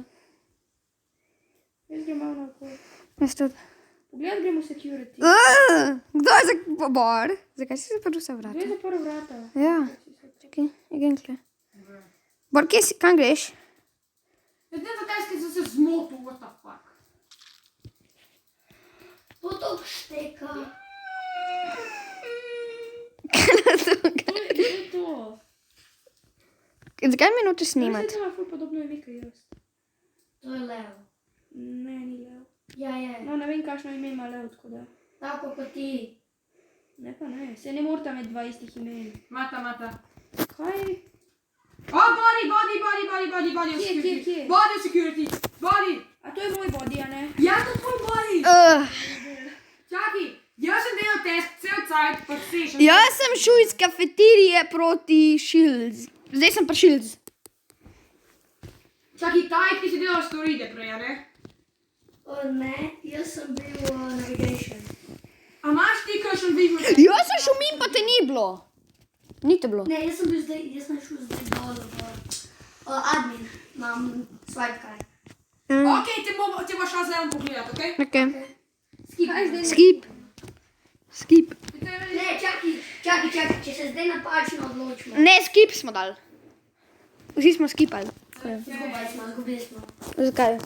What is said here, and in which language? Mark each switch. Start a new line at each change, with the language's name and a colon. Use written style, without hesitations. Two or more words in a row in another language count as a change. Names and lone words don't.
Slovenian: Jaz grem malo naokoli. Jaz tudi. Pogled, gremo v security. Kdo je za Bor? Zakaj si zaprl vse Kdo vrata? je zaprl vrata? Ja. Čakaj, je kle. Bor, kje si, kam greš? Ne vem, zakaj sem se zmotil,
English: what the fuck.
Slovenian: To to šteka. Kdo je to? Zakaj mi nočeš Zdaj snimati? ima ful podobno ime, kot jaz. To je lev. Ne, ni Leo. Ja, je. No, ne vem, kakšno ime ima Leo, tako da. Tako kot ti. Ne pa ne, se ne morata imeti 20 imen. Mata. Kaj? O, body v security. Kje? Body v security. Body. A to je moj body, a ne? Ja, to je tvoj body. Čaki, jaz sem delal test cel cajt, pa vse še. Jaz sem šel iz kafeterije proti Shields. Zdaj sem pa Shields. Čaki, taj, ki si delal storide prej, a ne? O ne, jaz sem bil navigation. A imaš ti kakšen visual? Jaz sem šel min, pa te ni bilo. Ni te bilo. Ne, jaz sem šel zdaj dol v admin. Imam
English: swipe card.
Slovenian: Ok, te boš šla zdaj pogledat, ok? Ok. Kaj zdaj? Skip. Ne, čakaj, če se zdaj napačno odločimo. Ne, skip smo dali. Vsi smo skipali. Zgubili smo. Zakaj?